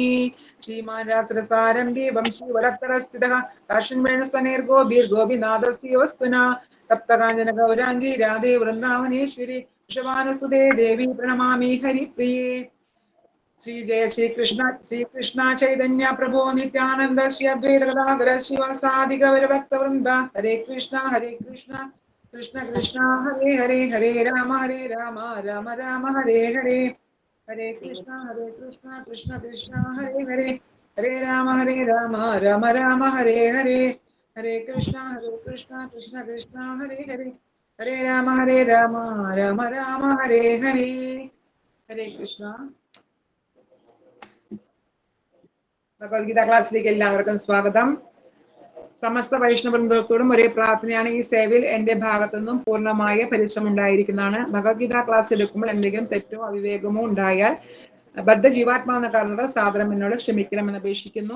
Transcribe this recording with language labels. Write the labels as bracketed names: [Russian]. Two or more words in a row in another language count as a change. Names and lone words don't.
[Sanskrit] ശ്രീമാൻ രാസരസാരംഭി വംശീ വടത്തരസ്ഥിതഃ കാർഷിൻ വേണുസ്വനേർഗോപീർഗോപിനാഥശ്രീ വസ്തുന തപ്തകാഞ്ചന ഗൗരാംഗി രാധേ വൃന്ദാവനേശ്വരി വൃഷഭാനുസുതേ ദേവി പ്രണമാമി ഹരിപ്രിയേ. ശ്രീ ജയ ശ്രീകൃഷ്ണ ചൈതന്യ പ്രഭോ നിത്യാനന്ദ ശ്രീ അദ്വൈത ഗദാധര ശിവസാദി ഗൗരഭക്തവൃന്ദ. ഹരേ കൃഷ്ണ കൃഷ്ണ കൃഷ്ണ ഹരേ ഹരേ ഹരേ രാമ രാമ രാമ ഹരേ ഹരേ. ഹരേ കൃഷ്ണ കൃഷ്ണ കൃഷ്ണ ഹരേ ഹരേ ഹരേ രാമ രാമ രാമ ഹരേ ഹരേ. ഹരേ കൃഷ്ണ കൃഷ്ണ കൃഷ്ണ ഹരേ ഹരേ ഹരേ രാമ രാമ രാമ ഹരേ ഹരേ. ഹരേ കൃഷ്ണ. [Malayalam] ഭഗവത്ഗീത ക്ലാസ്സിലേക്ക് എല്ലാവർക്കും സ്വാഗതം. സമസ്ത വൈഷ്ണവൃന്ദത്തോടും ഒരേ പ്രാർത്ഥനയാണ്, ഈ സേവയിൽ എന്റെ ഭാഗത്തു നിന്നും പൂർണ്ണമായ പരിശ്രമം ഉണ്ടായിരിക്കുന്നതാണ്. ഭഗവത്ഗീത ക്ലാസ് എടുക്കുമ്പോൾ എന്തെങ്കിലും തെറ്റോ അവിവേകമോ ഉണ്ടായാൽ ബദ്ധ ജീവാത്മാവെന്ന കാരണത്താൽ സാദരം എന്നോട് ക്ഷമിക്കണമെന്ന് അപേക്ഷിക്കുന്നു.